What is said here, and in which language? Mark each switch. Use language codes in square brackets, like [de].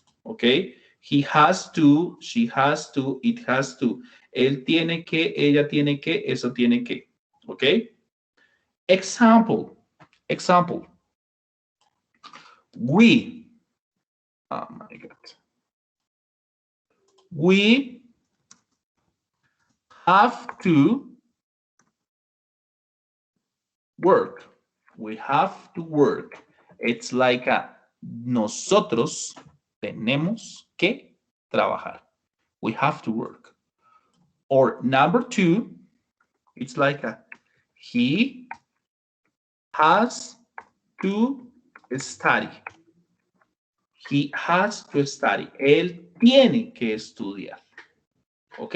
[en] Okay, he has to, she has to, it has to. [es] Él tiene que, ella tiene que, eso tiene que. [en] Okay, example. Example. We, oh my God. We have to work. We have to work. It's like a [es] nosotros tenemos que trabajar. [en] We have to work. Or number two, it's like a he has to study. He has to study. [es] Él tiene que estudiar. ¿Ok?